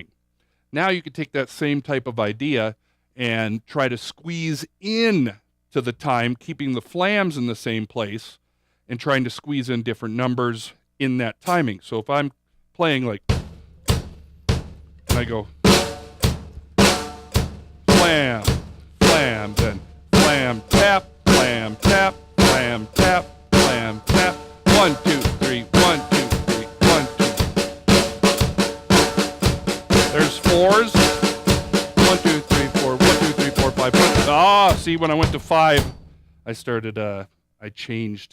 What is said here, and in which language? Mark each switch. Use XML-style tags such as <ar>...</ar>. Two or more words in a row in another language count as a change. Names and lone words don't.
<en>Now you could take that same type of idea and try to squeeze in to the time, keeping the flams in the same place and trying to squeeze in different numbers in that timing. So if I'm playing like, and I go flam, flam, then flam, tap, flam, tap, flam, tap, flam, tap, 1, 2, 3, 1, 2, 3, 1, 2. There's 4s. 1, 2, 3, 4, 1, 2, 3, 4, 5. See, when I went to 5, I started, I changed.</en>